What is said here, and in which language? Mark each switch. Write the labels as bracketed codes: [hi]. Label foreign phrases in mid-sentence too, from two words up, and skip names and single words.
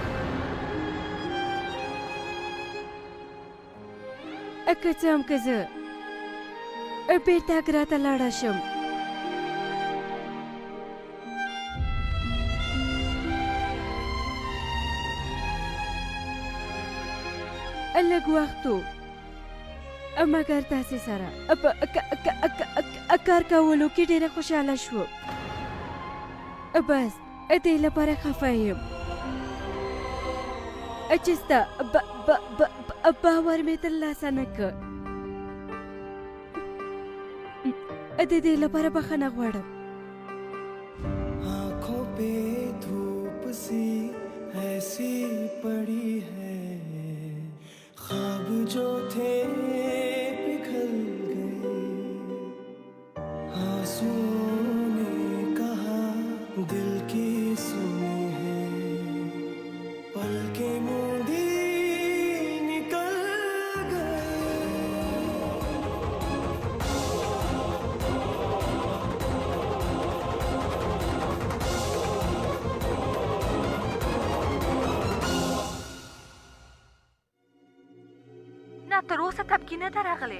[ps] که څه هم که زه بېرته اګرا ته لاړه شم لږ وخت و مګر تاسې سره کار کولو کې ډېره خوشحاله شوم. بس دې لپاره خفه یم چې ستا باور مې ترلاسه نه کړ. د دې لپاره بخښنه غواړم. [hi] आँखों पे धूप सी ऐसी पड़ी है, ख्वाब जो थे पिघल गए, आंसुओं ने कहा दिल की सुनी है, पलकें मूंदी निकल गए. [ps] نه تر اوسه تبکي نه ده راغلی.